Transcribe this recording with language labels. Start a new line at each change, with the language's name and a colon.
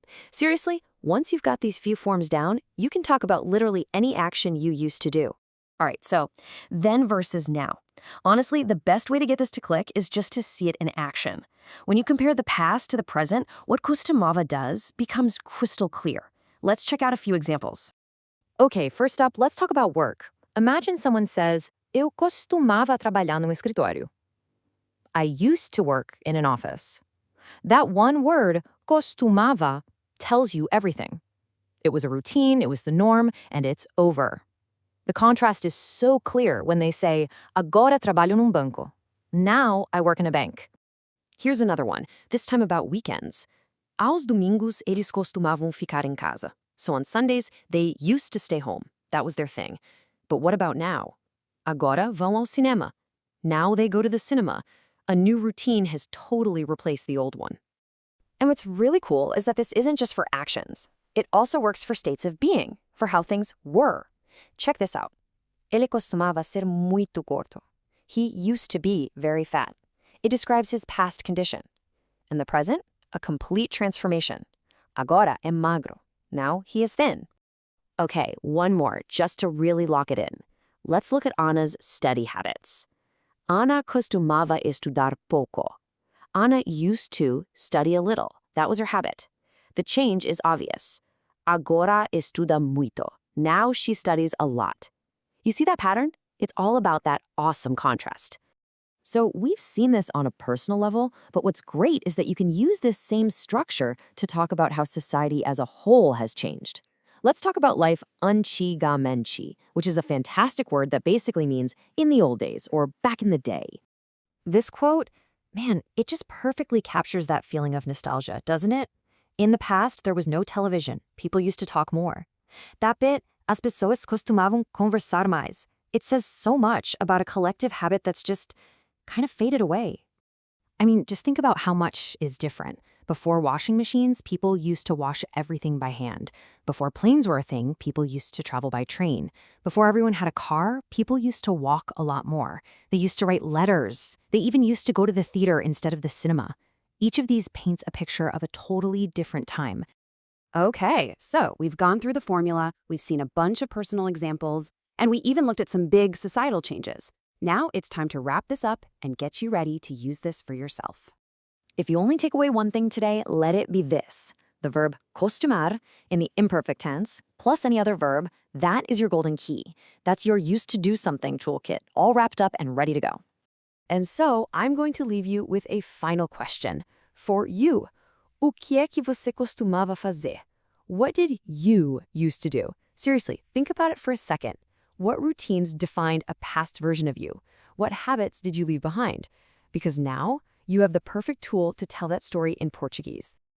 English: Seriously, once you've got these few forms down, you can talk about literally any action you used to do. All right, so then versus now. Honestly, the best way to get this to click is just to see it in action. When you compare the past to the present, what costumava does becomes crystal clear. Let's check out a few examples. Okay, first up, let's talk about work.
Portuguese: Imagine someone says, Eu costumava trabalhar num escritório.
English: I used to work in an office. That one word, costumava, tells you everything. It was a routine, it was the norm, and it's over. The contrast is so clear when they say,
Portuguese: agora trabalho num banco.
English: Now I work in a bank. Here's another one, this time about weekends.
Portuguese: Aos domingos, eles costumavam ficar em casa.
English: So on Sundays, they used to stay home. That was their thing. But what about now?
Portuguese: Agora vão ao cinema.
English: Now they go to the cinema. A new routine has totally replaced the old one. And what's really cool is that this isn't just for actions. It also works for states of being, for how things were. Check this out.
Portuguese: Ele costumava ser muito gordo.
English: He used to be very fat. It describes his past condition. In the present, a complete transformation.
Portuguese: Agora é magro.
English: Now he is thin. Okay, one more, just to really lock it in. Let's look at Anna's study habits.
Portuguese: Ana costumava estudar pouco.
English: Ana used to study a little. That was her habit. The change is obvious.
Portuguese: Agora estuda muito.
English: Now she studies a lot. You see that pattern? It's all about that awesome contrast. So we've seen this on a personal level, but what's great is that you can use this same structure to talk about how society as a whole has changed. Let's talk about life antigamente, which is a fantastic word that basically means in the old days or back in the day. This quote, man, it just perfectly captures that feeling of nostalgia, doesn't it? In the past, there was no television. People used to talk more. That bit,
Portuguese: as pessoas costumavam conversar mais.
English: It says so much about a collective habit that's just kind of faded away. I mean, just think about how much is different. Before washing machines, people used to wash everything by hand. Before planes were a thing, people used to travel by train. Before everyone had a car, people used to walk a lot more. They used to write letters. They even used to go to the theater instead of the cinema. Each of these paints a picture of a totally different time. Okay, so we've gone through the formula, we've seen a bunch of personal examples, and we even looked at some big societal changes. Now it's time to wrap this up and get you ready to use this for yourself. If you only take away one thing today, let it be this. The verb costumar in the imperfect tense, plus any other verb, that is your golden key. That's your used to do something toolkit, all wrapped up and ready to go. And so I'm going to leave you with a final question. For you,
Portuguese: O que é que você costumava fazer?
English: What did you used to do? Seriously, think about it for a second. What routines defined a past version of you? What habits did you leave behind? Because now, you have the perfect tool to tell that story in Portuguese.